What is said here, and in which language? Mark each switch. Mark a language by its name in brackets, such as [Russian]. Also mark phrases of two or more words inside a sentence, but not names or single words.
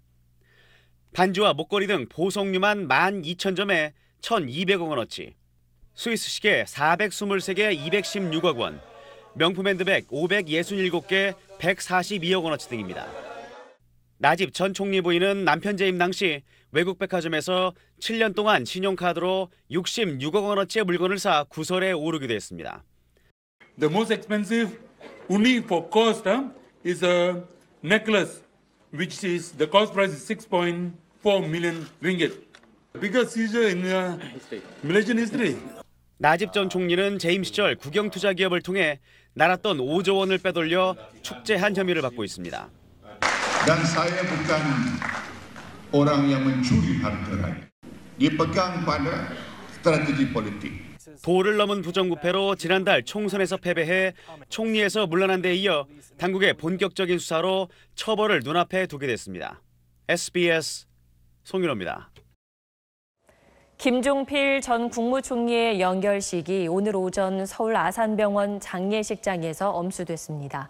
[Korean] 반지와 목걸이 등 보석류만 12,000점에 1,200억 원어치, 스위스 시계 423개 216억 원, 명품 핸드백 567개 142억 원어치 등입니다. 나집 전 총리 부인은 남편 재임 당시 외국 백화점에서 7년 동안 신용카드로 66억 원어치의 물건을 사 구설에 오르기도 했습니다. [English] The most expensive only for cost is a necklace, which is the cost price is 6.4 million ringgit. Biggest seizure in Malaysian history. [Korean] 나집 전 총리는 재임 시절 국영투자기업을 통해 날았던 5조 원을 빼돌려 축제한 혐의를 받고 있습니다. [Malay] Dan saya bukan orang yang mencuri harta. Dia pegang pada strategi politik. [Korean] 도를 넘은 부정부패로 지난달 총선에서 패배해 총리에서 물러난 데 이어 당국의 본격적인 수사로 처벌을 눈앞에 두게 됐습니다. SBS 송윤호입니다. 김종필 전 국무총리의 연결식이 오늘 오전 서울 아산병원 장례식장에서 엄수됐습니다.